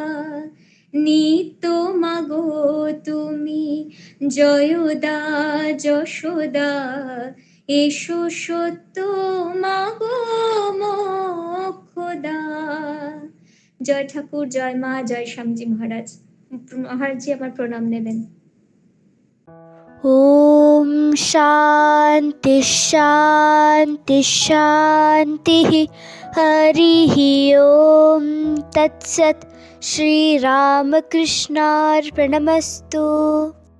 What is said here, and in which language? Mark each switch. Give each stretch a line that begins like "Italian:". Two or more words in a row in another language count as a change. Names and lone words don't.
Bangla: নিত্য মাগো তুমি জয়দা যশোদা, এসো সত্য মাগো মোক্ষদা। জয় ঠাকুর, জয় মা, জয় শ্যামজি মহারাজ। মহারাজজি আমার প্রণাম নেবেন।
Sanskrit: ॐ शान्ति शान्ति शान्तिः। हरिः ॐ तत्सत्। श्रीरामकृष्णार्पणमस्तु।